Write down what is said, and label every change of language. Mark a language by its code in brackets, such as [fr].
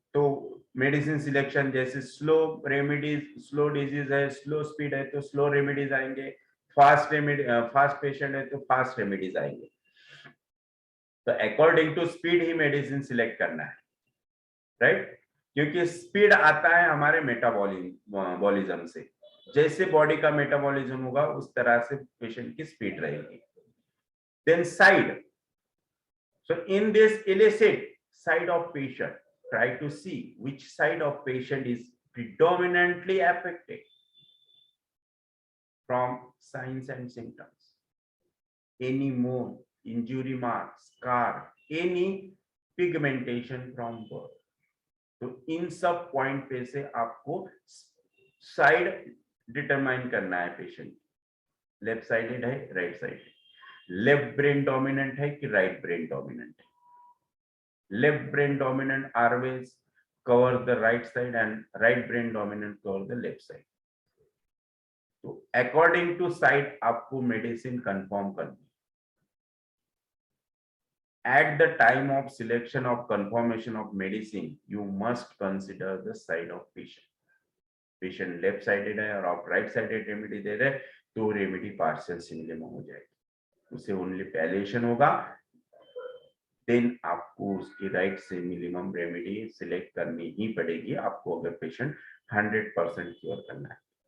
[hi] तो medicine selection जैसे slow remedies, slow disease है, स्लो स्पीड है तो स्लो रेमेडीज आएंगे, फास्ट रेमेडी, फास्ट पेशेंट है तो फास्ट रेमेडीज आएंगे। तो according to speed he medicine select करना है, राइट? क्योंकि स्पीड आता है हमारे मेटाबॉलिज्म से, जैसे बॉडी का मेटाबॉलिज्म होगा उस तरह से पेशेंट की स्पीड रहेगी। [en] Then side, so in this illicit side of patient, try to see which side of patient is predominantly affected from signs and symptoms, any more injury mark, scar, any pigmentation from birth। [hi] तो इन सब point पे से आपको side determine करना है patient, left sided है, right side, left brain dominant है कि राइट ब्रेन डोमिनेंट है। [en] Left brain dominant always cover the right side and right brain dominant cover the left side। [hi] तो [en] according to [hi] side आपको medicine confirm करनी। [en] At the time of selection of confirmation of medicine, you must consider the side of patient। [hi] Patient left sided है और आप right sided remedy दे रहे, तो remedy partial सिमिलम हो जाएगी, उसे ओनली पैलेशन होगा, देन आपको उसकी राइट से मिनिमम रेमेडी सिलेक्ट करनी ही पड़ेगी आपको, अगर पेशेंट 100% क्योर करना है।